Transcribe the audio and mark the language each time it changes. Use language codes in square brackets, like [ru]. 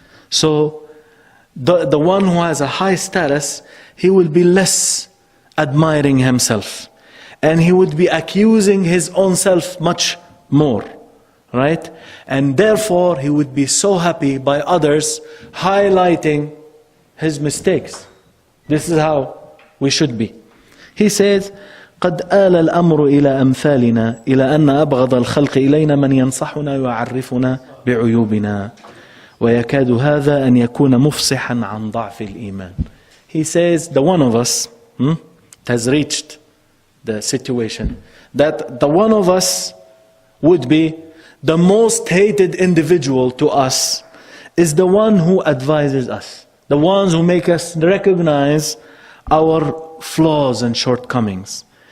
[en] So, the one who has a high status, he will be less admiring himself. And he would be accusing his own self much more. Right? And therefore, he would be so happy by others highlighting his mistakes. This is how we should be. He says, [ar] قد آل الأمر إلى أمثالنا إلى أن أبغض الخلق إلينا من ينصحنا ويعرفنا بعيوبنا ويكاد هذا أن يكون مفصحا عن ضعف الإيمان. [en] He says, the one of us has reached the situation that the one of us would be the most hated individual to us is the one who advises us, the ones who make us recognize our flaws and shortcomings.